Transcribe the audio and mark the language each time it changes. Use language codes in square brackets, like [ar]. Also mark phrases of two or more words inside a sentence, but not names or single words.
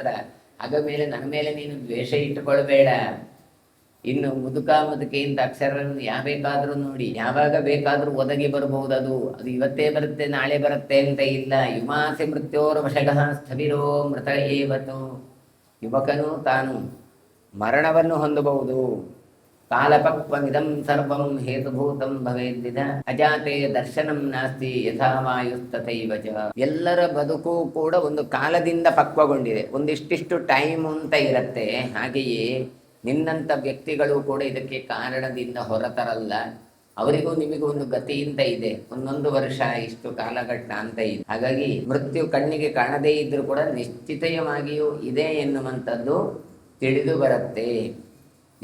[kn] ಆಗ ಮೇಲೆ ನನ್ನ ಮೇಲೆ ನೀನು ದ್ವೇಷ ಇಟ್ಟುಕೊಳ್ಬೇಡ. ಇನ್ನು ಮುದುಕಿಯಿಂದ ಅಕ್ಷರಗಳನ್ನು ಬೇಕಾದರೂ ನೋಡಿ, ಯಾವಾಗ ಬೇಕಾದರೂ ಒದಗಿ ಬರಬಹುದು. ಅದು ಇವತ್ತೇ ಬರುತ್ತೆ ನಾಳೆ ಬರುತ್ತೆ ಅಂತ ಇಲ್ಲ. [sa] ಯುಮಾಸಿ ಮೃತ್ಯೋರ್ ವಶಗಃ ಸ್ಥವಿರೋ ಮೃತ ಏವತು. [kn] ಯುವಕನು ತಾನು ಮರಣವನ್ನು ಹೊಂದಬಹುದು. [sa] ಕಾಲಪಕ್ವಮಿದಂ ಸರ್ವಂ ಹೇತುಭೂತಂ ಭವೇದ್ವಿಧ ಅಜಾತೆ ದರ್ಶನಂ ನಾಸ್ತಿ ಯಥಾ ವಾಯುಸ್ತಥೈವ ಚ. [kn] ಎಲ್ಲರ ಬದುಕು ಕೂಡ ಒಂದು ಕಾಲದಿಂದ ಪಕ್ವಗೊಂಡಿದೆ, ಒಂದಿಷ್ಟಿಷ್ಟು ಟೈಮ್ ಅಂತ ಇರುತ್ತೆ. ಹಾಗೆಯೇ ನಿನ್ನಂಥ ವ್ಯಕ್ತಿಗಳು ಕೂಡ ಇದಕ್ಕೆ ಕಾರಣದಿಂದ ಹೊರತರಲ್ಲ. ಅವರಿಗೂ ನಿಮಗೂ ಒಂದು ಗತಿ ಅಂತ ಇದೆ, 1 ವರ್ಷ ಇಷ್ಟು ಕಾಲಘಟ್ಟ ಅಂತ ಇದೆ. ಹಾಗಾಗಿ ಮೃತ್ಯು ಕಣ್ಣಿಗೆ ಕಾಣದೇ ಇದ್ರೂ ಕೂಡ ನಿಶ್ಚಿತವಾಗಿಯೂ ಇದೆ ಎನ್ನುವಂಥದ್ದು ತಿಳಿದು ಬರುತ್ತೆ.